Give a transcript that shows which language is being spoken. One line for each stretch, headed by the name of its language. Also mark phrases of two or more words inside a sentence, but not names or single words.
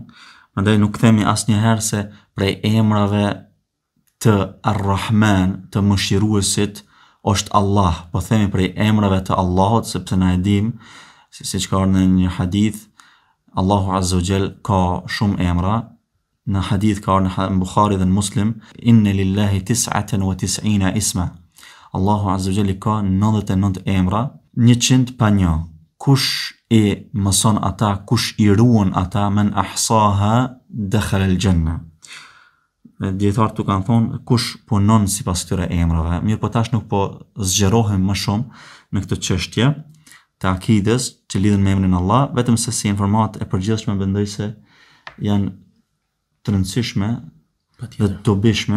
Albanian: Prandaj nuk themi asnjëherë se prej emrave të Ar-Rahman, të mëshiruesit, është Allah, po themi prej emrave të Allahut, sepse na e dim, siç ka në një hadith, Allahu
Arabic: عز وجل
Albanian: ka shumë emra. Në hadith ka në Bukhari dhe në Muslim,
Arabic: إن لله 99 اسما.
Albanian: Allahu
Arabic: عز وجل
Albanian: ka 99 emra, 100 pa një. Kush i mëson ata, kush i ruan ata,
Arabic: من أحصاها دخل الجنة.
Albanian: Dietarët tu kanë thonë kush punon sipas këtyre emrave. Mirë, po tash nuk po zgjerohem më shumë në këtë çështje të akides që lidhen me emrin Allah, vetëm se si informat e përgjithshme mendoj se janë të rëndësishme dhe të dobishme.